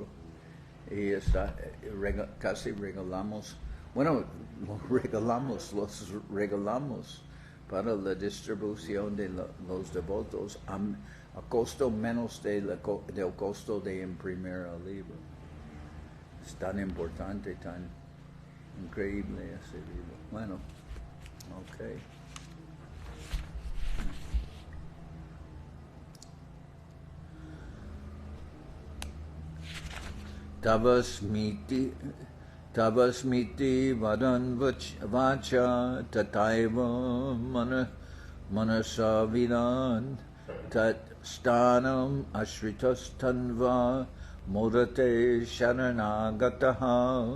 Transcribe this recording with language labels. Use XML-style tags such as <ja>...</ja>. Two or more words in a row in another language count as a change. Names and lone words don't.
<es>Y está, casi regalamos, bueno, los regalamos para la distribución de los devotos a costo menos del costo de imprimir el libro. Es tan importante, tan increíble ese libro. Bueno, ok.</es> <sa>तवास्मीति वदन् वाचा तथैव मनसा विदन् तत् स्थानम् आश्रितस् तन्वा मोदते शरणागतः.</sa>